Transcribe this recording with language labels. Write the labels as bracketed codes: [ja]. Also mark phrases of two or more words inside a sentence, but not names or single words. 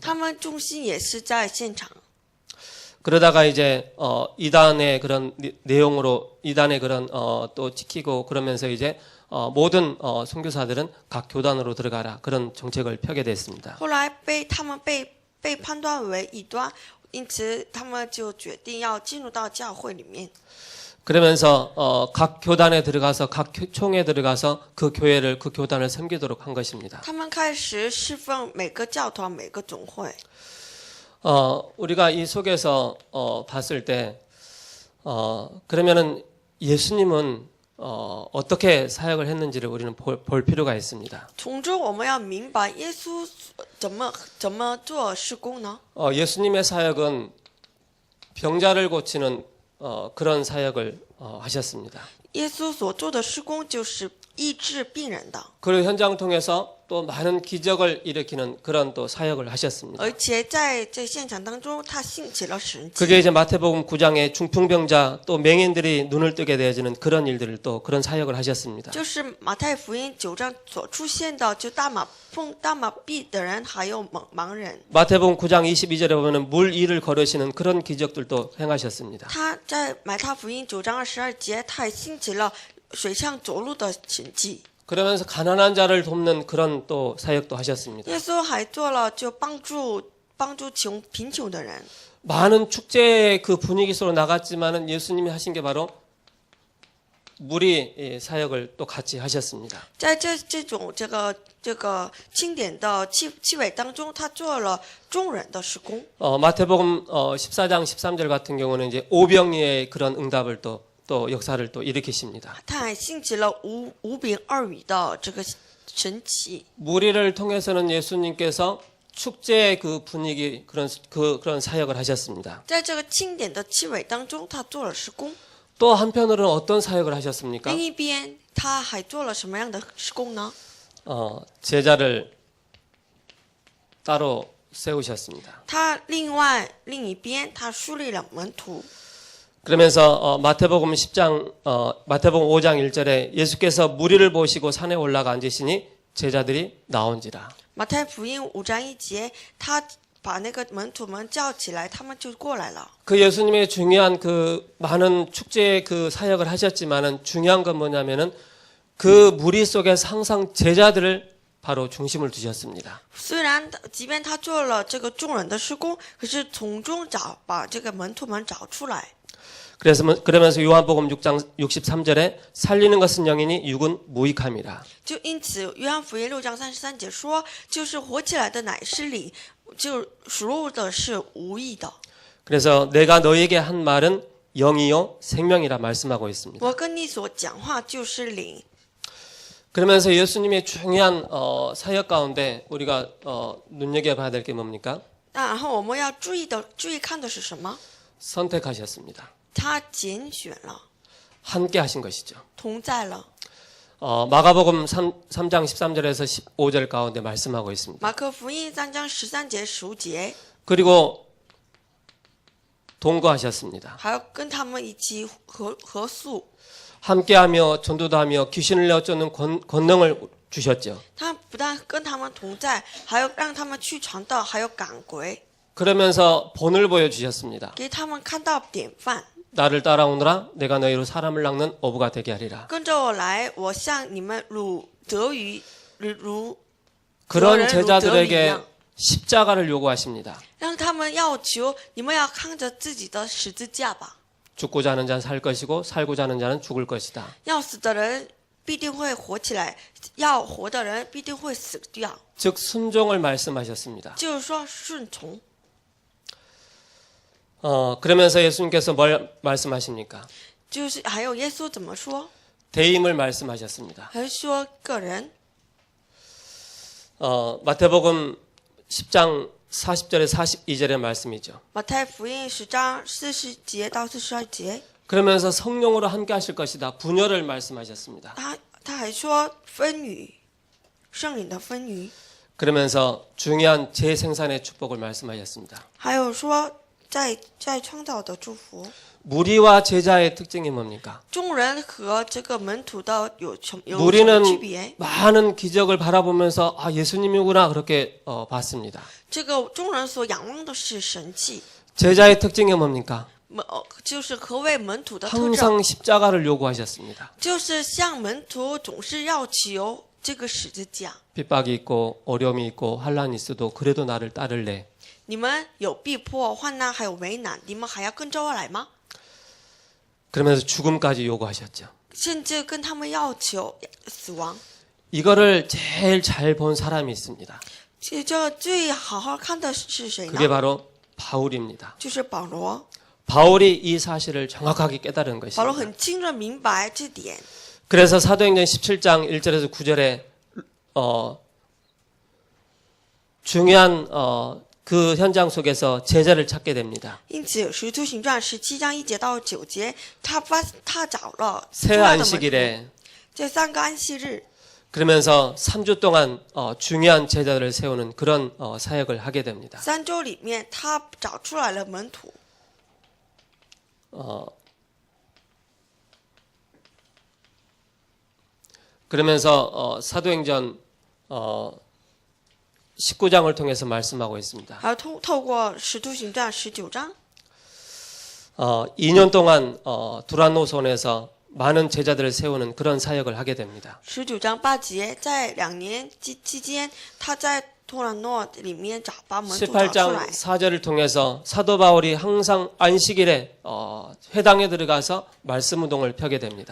[zh] 他们中心也是在现场。 [ko] 그러다가 이제 이단의 그런 내용으로 이단의 그런 또 지키고 그러면서 이제 모든 선교사들은 각 교단으로 들어가라 그런 정책을 펴게 됐습니다. [zh] 后来他们被判断为异端，因此他们就决定要进入到教会里面。 [ko] 그러면서 각 교단에 들어가서 각 총에 들어가서 그 교회를 그 교단을 섬기도록 한 것입니다. [zh] 他们开始侍奉每个教团、每个总会。 [ko] 우리가 이 속에서 봤을 때 그러면은 예수님은 어떻게 사역을 했는지를 우리는 볼 필요가 있습니다. [zh] 从中我们要明白耶稣怎么做事工呢？ [ko] 예수님의 사역은 병자를 고치는 그런 사역을 하셨습니다. [zh] 耶稣所做的事工就是医治病人的， [ko] 그 현장 통해서 또 많은 기적을 일으키는 그런 또 사역을 하셨습니다. [zh] 而且在这现场当中，他兴起了神迹。 [ko] 그게 이제 마태복음 9장에 중풍병자 또 맹인들이 눈을 뜨게 되어지는 그런 일들을 또 그런 사역을 하셨습니다. [zh] 就是马太福音9章所出现的，就大马臂的人，还有盲人。 [ko] 마태복음 9장 22절에 보면은 물 위를 걸으시는 그런 기적들도 행하셨습니다. [zh] 他在马太福音9章22节，他也兴起了水上走路的神迹。 [ko] 그러면서 가난한 자를 돕는 그런 또 사역도 하셨습니다. [zh] 耶稣还做了就帮助贫穷的人。 [ko] 많은 축제의 그 분위기 속으로 나갔지만은 예수님이 하신 게 바로 무리 사역을 또 같이 하셨습니다. [zh] 在这种这个庆典的气氛当中，他做了众人的事工。 [ko] 마태복음 14장 13절 같은 경우는 이제 오병이의 그런 응답을 또 역사를 또 일으키십니다. [zh] 他还兴起了五饼二鱼的这个神奇。 [ko] 무리를 통해서는 예수님께서 축제의 그 분위기 그런 사역을 하셨습니다. [zh] 在这个庆典的气氛当中，他做了事工。 [ko] 또 한편으로는 어떤 사역을 하셨습니까? [zh] 另一边，他还做了什么样的事工呢？ [ko] 제자를 따로 세우셨습니다. [zh] 他另一边，他树立了门徒。 [ko] 그러면서 마태복음 5장 1절에 예수께서 무리를 보시고 산에 올라가 앉으시니 제자들이 나온지라. [zh] 马太福音5章1节，他把那个门徒们叫起来，他们就过来了。 [ko] 그 예수님의 중요한 그 많은 축제의 그 사역을 하셨지만은 중요한 건 뭐냐면은 그 무리 속에서 항상 제자들을 바로 중심을 두셨습니다. [zh] 虽然即便他做了这个众人的事工，可是从中把这个门徒们找出来。 [ko] 그러면서 요한복음 6장 63절에 살리는 것은 영이니 육은 무익함이라. [zh] 就因此，约翰福音6章33节说，就是活起来的乃是灵，就属肉的是无益的。 [ko] 그래서 내가 너에게 한 말은 영이요 생명이라 말씀하고 있습니다. [zh] 我跟你所讲话就是灵。 [ko] 그러면서 예수님의 중요한 사역 가운데 우리가 눈여겨봐야 될 게 뭡니까? [zh] 然后我们要注意看的是什么？ [ko] 선택하셨습니다. [zh] 他拣选了， [ko] 함께 하신 것이죠. [zh] 同在了。 [ko] 마가복음 3장 13절에서 15절 가운데 말씀하고 있습니다. [zh] 马可福音3章13节、15节， [ko] 그리고 동거하셨습니다. [zh] 还要跟他们一起合宿。 [ko] 함께하며 전도도 하며 귀신을 내쫓는 권능을 주셨죠. [zh] 他不但跟他们同在，还要让他们去传道，还有赶鬼。 [ko] 그러면서 본을 보여주셨습니다. [zh] 给他们看到典范， [ko] 나를 따라오너라 내가 너희로 사람을 낚는 어부가 되게 하리라. [zh] 跟着我来，我向你们如得鱼，如 [ko] 그런 [zh] 得人如得鱼一 [ko] 제자들에게 [zh] 样， [ko] 십자가를 요구하십니다. [zh] 让他们要求你们要看着自己的十字架吧。 [ko] 죽고자 하는 자는 살 것이고 살고자 하는 자는 죽을 것이다. [zh] 要死的人必定会活起来，要活的人必定会死掉。 [ko] 즉 순종을 말씀하셨습니다. [zh] 就是说顺从。 [ko] 그러면서 예수님께서 뭘 말씀하십니까? [zh] 就是还有耶稣怎么说？ [ko] 대임을 말씀하셨습니다. [zh] 还说个人。 [ko] 마태복음 10장 40절에 42절의 말씀이죠. [zh] 马太福音10章40节到42节， [ko] 그러면서 성령으로 함께 하실 것이다. 분열을 말씀하셨습니다. [zh] 他还说分语，圣灵的分语， [ko] 그러면서 중요한 재생산의 축복을 말씀하셨습니다. [zh] 还有说在创造的祝福。 [ko] 무리와 제자의 특징이 뭡니까? [zh] 众人和这个门徒的有什么区 [ko] 무리는 [zh] 别？ [ko] 많은 기적을 바라보면서 아 예수님이구나 그렇게 봤습니다. [zh] 这个众人所仰望的是神迹， [ko] 제자의 특징이 뭡니까? [zh] 就是何谓门徒的特征？ [ko] 항상 십자가를 요구하셨습니다. [zh] 就是向门徒总是要求这个十字架。 [ko] 핍박이 있고 어려움이 있고 환란이 있어도 그래도 나를 따를래. [zh] 你们有逼迫、患难，还有为难，你们还要跟着我来吗？ [ko] 그러면서 죽음까지 요구하셨죠. [zh] 甚至跟他们要求死亡。 [ko] 이거를 제일 잘 본 사람이 있습니다. [zh] 这最好好看的是谁呢？ [ko] 그게 바로 바울입니다. [zh] 就是保罗。 [ko] 바울이 이 사실을 정확하게 깨달은 [zh] 保罗 [ko] 것입니다. [zh] 很清楚明白这点。 [ko] 그래서 사도행전 17장 1절에서 9절에 중요한 그 현장 속에서 제자를 찾게 됩니다. [zh] 因此，《使徒行传》17章1节到9节，他找了 [ko] 새 [zh] 重要的门徒 [ko] 안식일에 [zh] 这3个安息日， [ko] 그러면서 3주 동안 중요한 제자들을 세우는 그런 사역을 하게 됩니다. [zh] 3 周里面，他找出来了门徒。 [ko] 그러면서 사도행전 19장을 통해서 말씀하고 있습니다. [zh] 还有透过《使徒行传》19章， [ko] 2년 동안 두란노손에서 많은 제자들을 세우는 그런 사역을 하게 됩니다. [zh] 19 章8节，在2年期间，他在托兰诺里面把门徒找出 [ko] 18장 [zh] 来。 [ko] 4절을 통해서 사도 바울이 항상 안식일에 회당에 들어가서 말씀 운동을 펴게 됩니다.